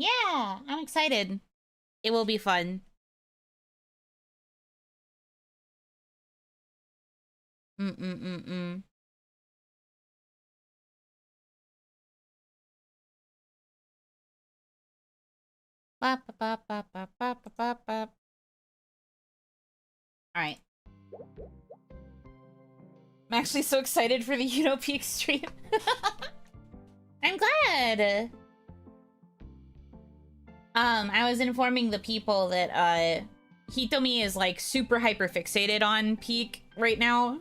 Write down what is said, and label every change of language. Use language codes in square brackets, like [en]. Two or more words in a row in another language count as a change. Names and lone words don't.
[en] Yeah, I'm excited. It will be fun. Mm-mm-mm-mm. Ba ba ba ba ba ba ba ba ba. Alright. I'm actually so excited for the Yuno Peak stream. I'm glad. I was informing the people that Hitomi is like super hyper fixated on Peak right now.